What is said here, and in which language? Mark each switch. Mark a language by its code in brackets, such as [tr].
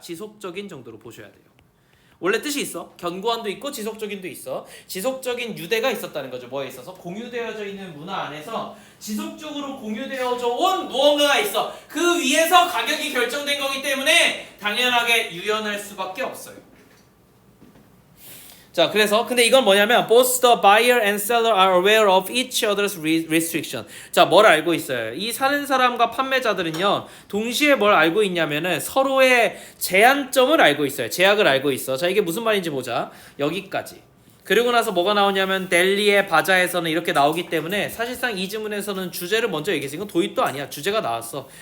[ko] 지속적인 정도로 보셔야 돼요. 원래 뜻이 있어. 견고한도 있고 지속적인도 있어. 지속적인 유대가 있었다는 거죠. 뭐에 있어서? 공유되어져 있는 문화 안에서 지속적으로 공유되어져 온 무언가가 있어. 그 위에서 가격이 결정된 거기 때문에 당연하게 유연할 수밖에 없어요. 자, 그래서 근데 이건 뭐냐면 [en] both the buyer and seller are aware of each other's restriction. [ko] 자, 뭘 알고 있어요? 이 사는 사람과 판매자들은요 동시에 뭘 알고 있냐면은 서로의 제한점을 알고 있어요. 제약을 알고 있어. 자, 이게 무슨 말인지 보자. 여기까지. 그리고 나서 뭐가 나오냐면 델리의 바자에서는 이렇게 나오기 때문에 사실상 이 지문에서는 주제를 먼저 얘기했어. 이건 도입도 아니야. 주제가 나왔어.